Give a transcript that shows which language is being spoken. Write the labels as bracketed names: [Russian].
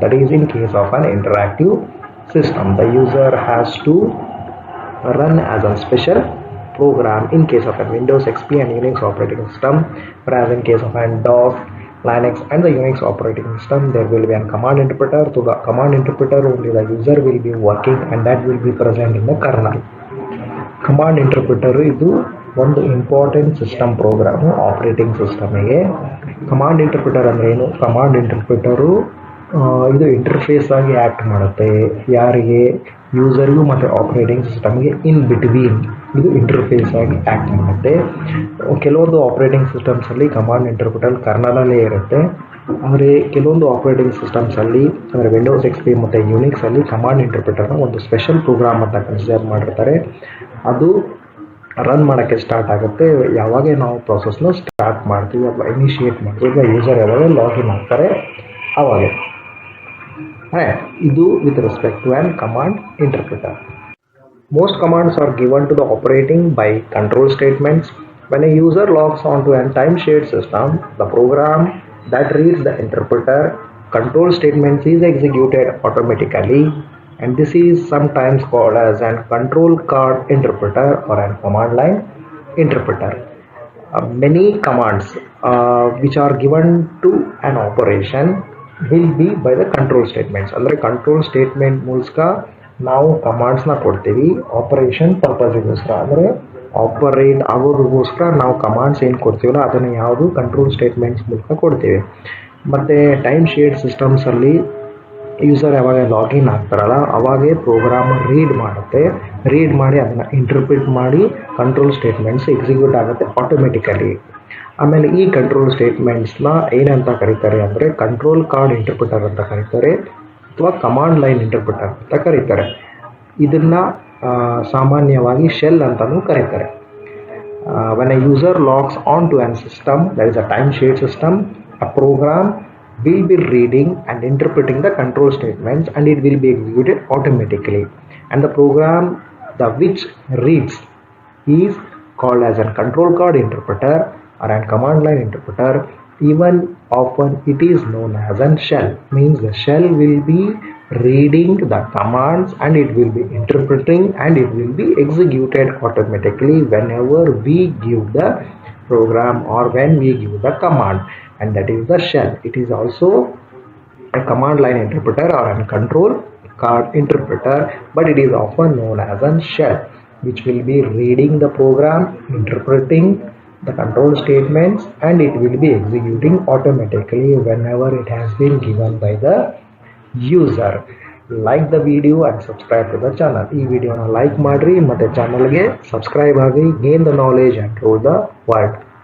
[English] That is in case of an interactive system. The user has to run as a special program in case of a Windows, XP and Unix operating system, whereas in case of an DOS, Linux and the Unix operating system there will be a command interpreter. To the command interpreter only the user will be working, and that will be present in the kernel. [Kannada] Command interpreter ಇದು ಒಂದು important system programme operating ಸಿಸ್ಟಮಿಗೆ. Command interpreter ಅಂದರೆ ಏನು? Command ಇಂಟರ್ಪ್ರಿಟರು ಇದು interface ಆಗಿ act ಮಾಡುತ್ತೆ. ಯಾರಿಗೆ? ಯೂಸರ್ಗೂ ಮತ್ತು operating ಸಿಸ್ಟಮ್ಗೆ ಇನ್ ಬಿಟ್ವೀನ್ ಇದು ಇಂಟರ್ಫೇಸ್ ಆಗಿ ಆ್ಯಕ್ಟ್ ಮಾಡುತ್ತೆ. ಕೆಲವೊಂದು ಆಪರೇಟಿಂಗ್ ಸಿಸ್ಟಮ್ಸಲ್ಲಿ ಕಮಾಂಡ್ ಇಂಟರ್ಪ್ರಿಟರ್ ಕರ್ನಲಲ್ಲೇ ಇರುತ್ತೆ. ಅಂದರೆ ಕೆಲವೊಂದು ಆಪರೇಟಿಂಗ್ ಸಿಸ್ಟಮ್ಸಲ್ಲಿ ಅಂದರೆ ವಿಂಡೋಸ್, XP ಮತ್ತು ಯೂನಿಕ್ಸಲ್ಲಿ ಕಮಾಂಡ್ ಇಂಟರ್ಪ್ರಿಟರ್ನ ಒಂದು ಸ್ಪೆಷಲ್ ಪ್ರೋಗ್ರಾಮ್ ಅಂತ ಕನ್ಸಿಡರ್ ಮಾಡಿರ್ತಾರೆ. ಅದು ರನ್ ಮಾಡೋಕ್ಕೆ ಸ್ಟಾರ್ಟ್ ಆಗುತ್ತೆ ಯಾವಾಗ ನಾವು ಪ್ರಾಸೆಸ್ನ ಸ್ಟಾರ್ಟ್ ಮಾಡ್ತೀವಿ ಅಥವಾ ಇನಿಷಿಯೇಟ್ ಮಾಡ್ತೀವಿ, ಅಥವಾ ಯೂಸರ್ ಯಾವಾಗ ಲಾಗಿನ್ ಆಗ್ತಾರೆ ಆವಾಗ. [English] ಇದು with respect to an command interpreter. Most commands are given to the operating by control statements. When a user logs onto a time-shared system, the program that reads the interpreter control statements is executed automatically, and this is sometimes called as an control card interpreter or a command line interpreter. Many commands which are given to an operation will be by the control statements. [Kannada] ಅಂದರೆ control statement ಮೂಲಕ ನಾವು ಕಮಾಂಡ್ಸ್ನ ಕೊಡ್ತೀವಿ operation ಪರ್ಪಸ್ಗೋಸ್ಕರ. ಅಂದರೆ operate ಆಗೋದಕ್ಕೋಸ್ಕರ ನಾವು commands ಏನು ಕೊಡ್ತೀವಲ್ಲ ಅದನ್ನು ಯಾವುದು control statements ಮೂಲಕ ಕೊಡ್ತೀವಿ. ಮತ್ತು ಟೈಮ್ ಶೇರ್ಡ್ ಸಿಸ್ಟಮ್ಸಲ್ಲಿ ಯೂಸರ್ ಯಾವಾಗ ಲಾಗಿನ್ ಆಗ್ತಾರಲ್ಲ ಅವಾಗೇ ಪ್ರೋಗ್ರಾಮ್ ರೀಡ್ ಮಾಡುತ್ತೆ. ರೀಡ್ ಮಾಡಿ ಅದನ್ನು ಇಂಟರ್ಪ್ರಿಟ್ ಮಾಡಿ ಕಂಟ್ರೋಲ್ ಸ್ಟೇಟ್ಮೆಂಟ್ಸ್ ಎಕ್ಸಿಕ್ಯೂಟ್ ಆಗುತ್ತೆ ಆಟೋಮೆಟಿಕಲಿ. ಆಮೇಲೆ ಈ ಕಂಟ್ರೋಲ್ ಸ್ಟೇಟ್ಮೆಂಟ್ಸ್ನ ಏನಂತ ಕರೀತಾರೆ ಅಂದರೆ ಕಂಟ್ರೋಲ್ ಕಾರ್ಡ್ ಇಂಟರ್ಪ್ರಿಟರ್ ಅಂತ ಕರೀತಾರೆ ಅಥವಾ ಕಮಾಂಡ್ ಲೈನ್ ಇಂಟರ್ಪ್ರಿಟರ್ ಅಂತ ಕರೀತಾರೆ. ಇದನ್ನು ಸಾಮಾನ್ಯವಾಗಿ ಶೆಲ್ ಅಂತಲೂ ಕರೀತಾರೆ. [English] when a user logs on to an system, that is a time shared system, a program will be reading and interpreting the control statements and it will be executed automatically. And the program which reads is called as a control card interpreter or a command line interpreter. Even often it is known as a shell, means the shell will be reading the commands and it will be interpreting and it will be executed automatically whenever we give the program or when we give the command, and that is the shell. It is also a command line interpreter or a control card interpreter, but it is often known as a shell, which will be reading the program, interpreting the control statements, and it will be executing automatically whenever it has been given by the user. Like the video and subscribe to the channel. [Kannada] ಈ ವಿಡಿಯೋನ like ಮಾಡ್ರಿ ಮತ್ತೆ ಚಾನಲ್ಗೆ subscribe ಆಗಿ, [English] gain the knowledge and rule the world.